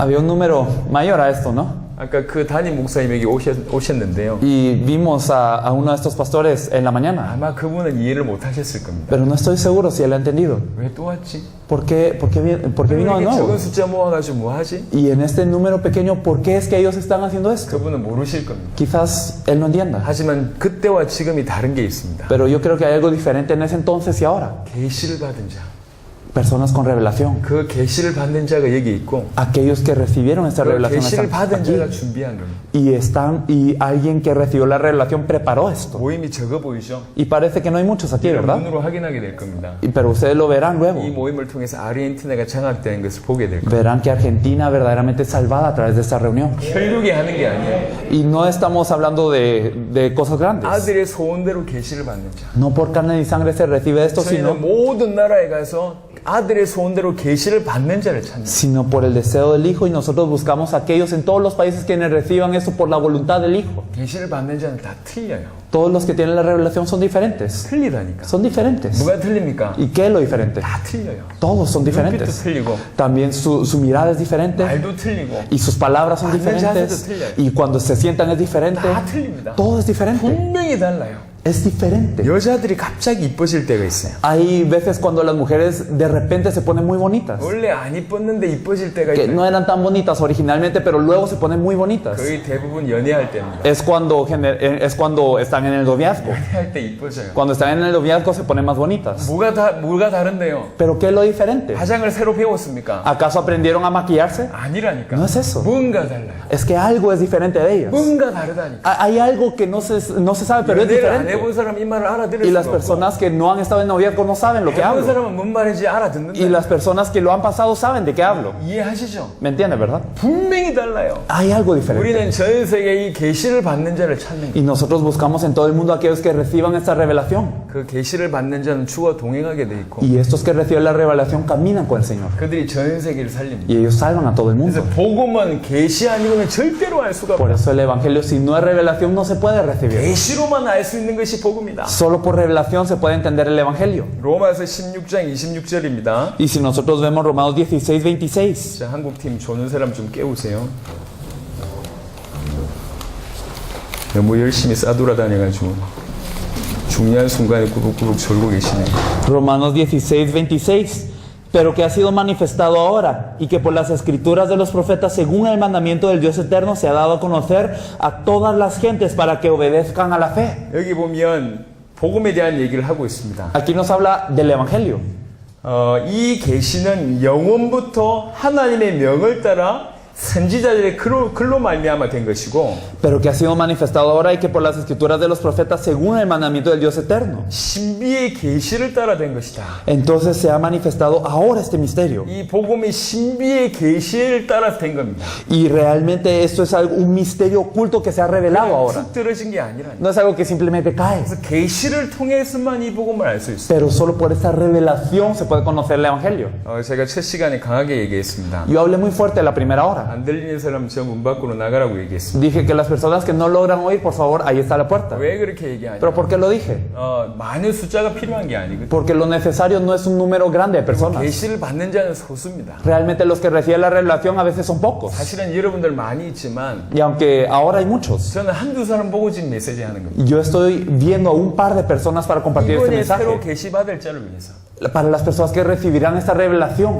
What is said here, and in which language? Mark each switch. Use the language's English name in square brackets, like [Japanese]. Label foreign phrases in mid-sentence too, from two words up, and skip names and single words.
[Spanish] Había un número mayor a esto, ¿no? [Korean] 아까 그 담임 목사님 여기 오셨는데요. [Spanish] Y vimos a uno de estos pastores en la mañana. [Korean] 아마 그분은 이해를 못 하셨을 겁니다. [Spanish] Pero no estoy seguro si él ha entendido. [Korean] 왜 또 왔지? [Spanish] ¿Por qué vino de [Korean] 이렇게 [Spanish] nuevo? [Korean] 적은 숫자 모아가지고 뭐 하지? [Spanish] Y en este número pequeño, ¿por qué es que ellos están haciendo esto? [Korean] 그분은 모르실 겁니다. [Spanish] Quizás él no entienda. [Korean] 하지만 그때와 지금이 다른 게 있습니다. [Spanish] Pero yo creo que hay algo diferente en ese entonces y ahora. [Korean] 계시를 받은 자, [Spanish] Personas con revelación. [Korean] 그 계시를 받는 자가 여기 있고, [Spanish] Aquellos que recibieron esta [Korean] 그 [Spanish] revelación [Korean] 계시를 [Spanish] están [Korean] 받은 [Spanish] aquí. [Korean] 자가 준비한 겁니다. [Spanish] Y alguien que recibió la revelación preparó esto. [Korean] 모임이 적어 보이죠? [Spanish] Y parece que no hay muchos aquí, ¿verdad? [Korean] 눈으로 확인하게 될 겁니다. [Spanish] Pero ustedes lo verán luego. [Korean] 이 모임을 통해서 아르헨티나가 장악되는 것을 보게 될 겁니다. [Spanish] Verán que Argentina verdaderamente es salvada a través de esta reunión. [Korean] 혈육이 하는 게 아니에요. [Spanish] Y no estamos hablando de cosas grandes. [Korean] 아들의 소원대로 계시를 받는 자. [Spanish] No por carne ni sangre se recibe esto, [Korean] 저희는 [Spanish] sino [Korean] 모든 나라에 가서 아들의 소원대로 계시를 받는 자를 찾는. [Spanish] por el deseo del Hijo, y nosotros buscamos a aquellos en todos los países quienes reciban eso por la voluntad del Hijo. [Korean] 계시를 받는 자는 다 틀려요. [Spanish] Todos los que tienen la revelación son diferentes. [Korean] 틀리다니까. [Spanish] Son diferentes. [Korean] 뭐가 틀립니까? [Spanish] ¿Y qué es lo diferente? [Korean] 다 틀려요. [Spanish] Todos son [Korean] 눈빛도 [Spanish] diferentes. [Korean] 틀리고, [Spanish] También su mirada es diferente. [Korean] 말도 틀리고, [Spanish] Y sus palabras son Hablan diferentes. [Korean] 자세도 틀려요. [Spanish] Y cuando se sientan es diferente. [Korean] 다 틀립니다. [Spanish] Todo es diferente. [Korean] 분명히 달라요. [Spanish] Es diferente. [Korean] 여자들이 갑자기 이뻐질 때가 있어요. [Spanish] Hay veces cuando las mujeres de repente se ponen muy bonitas. [Korean] 원래 안 이뻤는데 이뻐질 때가 [Spanish] Que [Korean] 있어요. [Spanish] no eran tan bonitas originalmente, pero luego se ponen muy bonitas. [Korean] 거의 대부분 연애할 때입니다. [Spanish] Es cuando están en el noviazgo. [Korean] 연애할 때 이뻐져요. [Spanish] Cuando están en el noviazgo se ponen más bonitas. [Korean] 뭐가 다른데요? [Spanish] Pero ¿qué es lo diferente? [Korean] 화장을 새로 배웠습니까? [Spanish] ¿Acaso aprendieron a maquillarse? [Korean] 아니라니까. [Spanish] No es eso. [Korean] 뭔가 달라요. [Spanish] Es que algo es diferente de ellas. [Korean] 뭔가 다르다니까. [Spanish] Hay algo que no se sabe, pero es [Korean] 연애를 안 [Spanish] diferente. [Korean] 해본 사람 이 말을 알아들을 [Spanish] Y las [Korean] 수가 없고, [Spanish] personas que no han estado en noviazgo no saben lo que [Korean] 해본 [Spanish] hablo. [Korean] 사람은 뭔 말인지 [Spanish] Y [Korean] 알아듣는다. [Spanish] las personas que lo han pasado saben de qué hablo. [Korean] 이해하시죠? [Spanish] ¿Me entiendes, verdad? [Korean] 분명히 달라요. [Spanish] Hay algo diferente. [Korean] 우리는 전 세계에 이 계시를 받는 자를 찾는 거예요. [Spanish] Y nosotros buscamos en todo el mundo a aquellos que reciban esta revelación. [Korean] 그 계시를 받는 자는 주와 동행하게 돼 있고, [Spanish] Y estos que reciben la revelación caminan con el Señor. [Korean] 그들이 전 세계를 살립니다. [Spanish] Y ellos salvan a todo el [Korean] 그래서 [Spanish] mundo. [Korean] 복음은 계시 아니고는 절대로 알 수가 [Spanish] Por [Korean] 없다. [Spanish] eso el Evangelio, si no es revelación, no se puede recibir. [Korean] 계시로만 알 수 있는 것이 복음이다. [Spanish] Solo por revelación se puede entender el Evangelio. [Korean] 로마서 16장 26절입니다. [Spanish] Y si nosotros vemos Romanos 16, 26. [Korean] 자, 한국팀 조는 사람 좀 깨우세요. 너무 열심히 싸돌아다녀가지고 중요한 순간에 꾸룩꾸룩 졸고 계시네. [Spanish] Romanos 16, 26. Pero que ha sido manifestado ahora, y que por las escrituras de los profetas, según el mandamiento del Dios eterno, se ha dado a conocer a todas las gentes para que obedezcan a la fe. [Korean] 여기 보면 복음에 대한 얘기를 하고 있습니다. [Spanish] Aquí nos habla del Evangelio. [Korean] 이 계시는 영원부터 하나님의 명을 따라 선지자들의 글로 말미암아 된 것이고 [Spanish] Pero que ha sido manifestado ahora y que por las escrituras de los profetas según el mandamiento del Dios eterno. [Korean] 신비의 계시를 따라 된 것이다. [Spanish] Entonces se ha manifestado ahora este misterio. [Korean] 이 복음이 신비의 계시를 따라 된 겁니다. [Spanish] Y realmente esto es un misterio oculto que se ha revelado ahora. [Korean] 툭 떨어진 게 아니라. [Spanish] No es algo que simplemente cae. [Korean] 그래서 계시를 통해서만 이 복음을 알 수 있어요. [Spanish] Pero solo por esta revelación se puede conocer el Evangelio. [Korean] 제가 첫 시간에 강하게 얘기했습니다. [Spanish] Yo hablé muy fuerte la primera hora. [Korean] 안 들리는 사람 저 문 밖으로 나가라고 얘기했습니다. [Spanish] Dije que las personas que no logran oír, por favor, ahí está la puerta. [Korean] 왜 그렇게 얘기하냐? [Spanish] ¿Pero por qué lo dije? [Korean] 많은 숫자가 필요한 게 아니거든요. [Spanish] Porque lo necesario no es un número grande de personas. [Korean] 계시를 받는 자는 소수입니다. [Spanish] Realmente los que reciben la revelación a veces son pocos. [Korean] 사실은 여러분들 많이 있지만 [Spanish] Y aunque ahora hay muchos, [Korean] 저는 한두 사람 보고 지금 메시지 하는 겁니다. [Spanish] yo estoy viendo a un par de personas para compartir este [Korean] 이번에 새로 [Spanish] mensaje. [Korean] 계시 받을 자를 위해서. [Spanish] Para las personas que recibirán esta revelación.